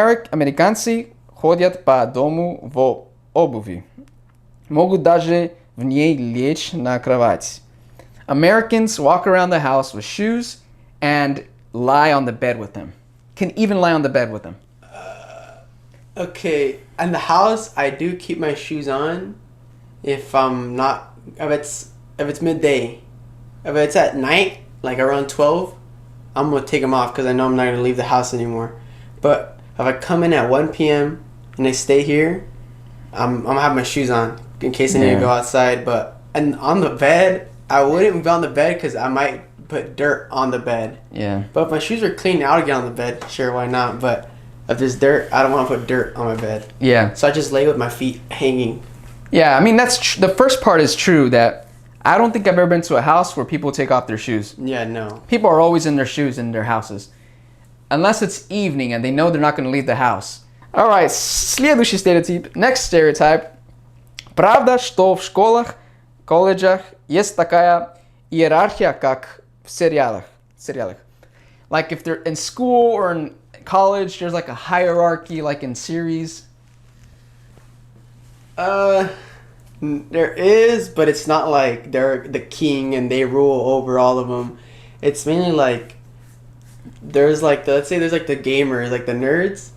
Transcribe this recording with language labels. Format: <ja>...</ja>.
<ru>Американцы ходят по дому в обуви. Могут даже в ней лечь на кровать.</ru> <en>Americans walk around the house with shoes and lie on the bed with them. Can even lie on the bed with them. Okay, in the house, I do keep my shoes on. If it's midday, if it's at night, like around 12, I'm gonna take them off because I know I'm not gonna leave the house anymore. But if I come in at 1 p.m. and I stay here, I'm gonna have my shoes on in case I need to go outside. And on the bed, I wouldn't be on the bed because I might put dirt on the bed. Yeah. But if my shoes are clean, I'll get on the bed. Sure, why not? But if there's dirt, I don't want to put dirt on my bed. Yeah. So I just lay with my feet hanging. Yeah, I mean, the first part is true that I don't think I've ever been to a house where people take off their shoes. Yeah, no. People are always in their shoes in their houses. Unless it's evening and they know they're not going to leave the house. All right,</en> <ru>следующий стереотип.</ru> <en>Next stereotype.</en> <ru>Правда, что в школах, колледжах есть такая иерархия, как в сериалах.</ru> <en>Like if they're in school or in college, there's like a hierarchy like in series. There is, but it's not like they're the king and they rule over all of them. It's mainly like there's like let's say there's like the gamers, like the nerds.</en>